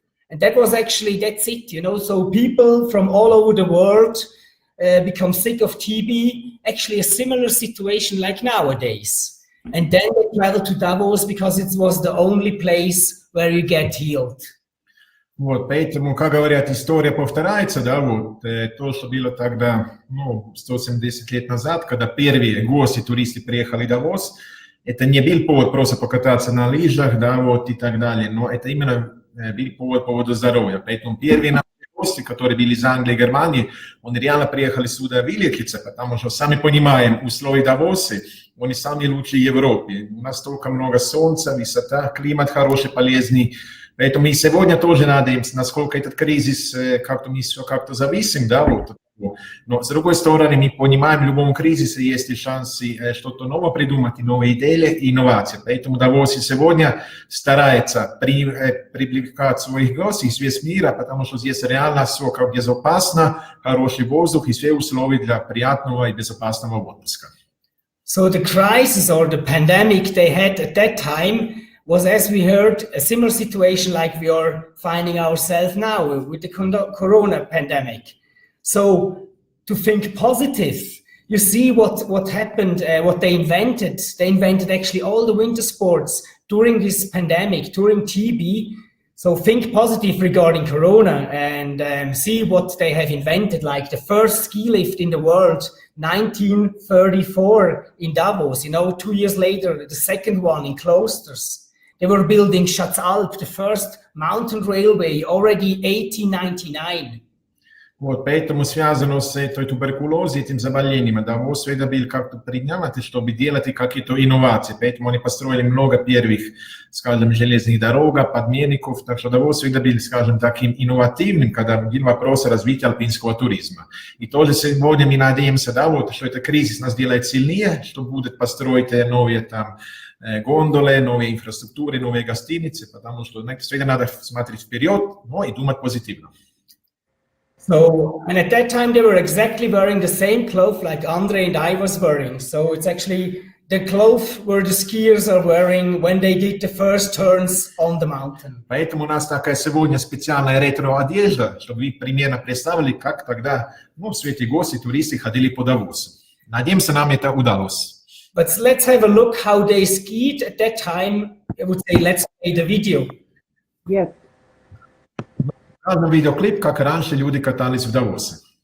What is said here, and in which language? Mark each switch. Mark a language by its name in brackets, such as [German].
[English] And that was actually, that's it, you know. So people from all over the world become sick of TB, actually a similar situation like nowadays. And then they travel to Davos because it was the only place where you get healed. [Russian] Вот, поэтому, как говорят, история повторяется, да, вот, то, что было тогда, ну, 170 лет назад, когда первые гости, туристы приехали в Давос, это не был повод просто покататься на лыжах, да, вот, и так далее, но это именно был повод по поводу здоровья. Поэтому первые наши гости, которые были из Англии и Германии, они реально приехали сюда вылечиться, потому что, сами понимаем, условия Давоса, они самые лучшие в Европе. У нас столько много солнца, высота, климат хороший, полезный. Поэтому и сегодня тоже надеемся, насколько этот кризис, как-то мы все как-то зависим, да, вот. Но с другой стороны, мы понимаем, в любом кризисе есть шансы что-то новое придумать, и новые идеи, и инновации. Поэтому Давос сегодня старается привлекать своих гостей из весь мира, потому что здесь реально все как безопасно, хороший воздух и все условия для приятного и безопасного отпуска. [English] So the crisis or the pandemic they had at that time was, as we heard, a similar situation like we are finding ourselves now with the corona pandemic. So to think positive, you see what happened, what they invented. They invented actually all the winter sports during this pandemic, during TB. So think positive regarding corona and see what they have invented, like the first ski lift in the world, 1934 in Davos, you know, 2 years later, the second one in Klosters. They were building Schatzalp, the first mountain railway, already 1899. [Russian] Вот, поэтому связано с этой туберкулезом, этим заболением. Давос всегда был как-то преднят, чтобы делать какие-то инновации. Поэтому они построили много первых, скажем, железных дорог, подменников. Так что Давос всегда был, скажем, таким инновативным, когда был вопрос развития альпийского туризма. И тоже сегодня мы надеемся, да, вот, что этот кризис нас делает сильнее, что будет построить новые там гондолы, новые инфраструктуры, новые гостиницы, потому что всегда надо смотреть вперед, но и думать позитивно. [English] So, and at that time they were exactly wearing the same clothes like Andre and I was wearing. So it's actually the clothes where the skiers are wearing when they did the first turns on the mountain. [Russian] Поэтому у нас такая сегодня специальная ретро-одежда, чтобы вы примерно представили, как тогда, ну, все эти гости, туристы ходили по Давосу. Надеемся, нам это удалось. [English] But let's have a look how they skied at that time. I would say let's play the video. Yes. [Russian] Показываем видеоклип, как раньше люди катались в Давосе.